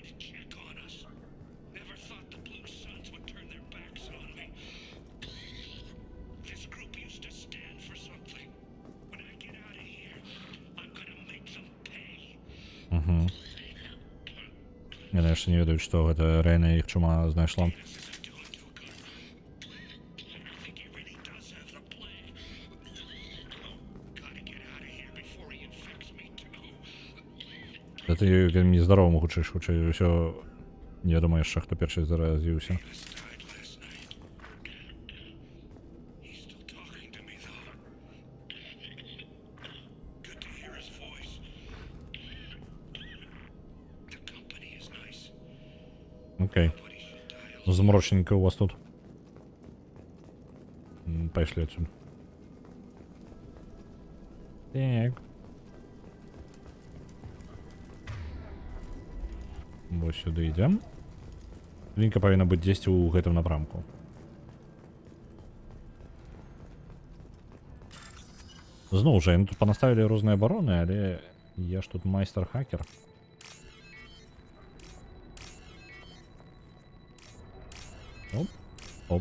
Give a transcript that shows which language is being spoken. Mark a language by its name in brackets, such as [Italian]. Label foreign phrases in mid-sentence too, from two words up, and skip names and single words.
[Ukrainian] Угу. Я навіть не ведаю, що це реально їх чума знайшла. [Belarusian] Ты вельмі здаровым гучыш, хутчэй усё невядома яшчэ, хто першы заразіўся. Окей. Змрочненько у вас тут. Пайшлі адсюль. [Russian] Так. Вот сюда идем. [Belarusian] Лінька павінна быць дзесьці ў гэтым напрамку. Зноў жа, яны тут панаставілі розныя абароны, але я ж тут майстар-хакер. Оп, оп.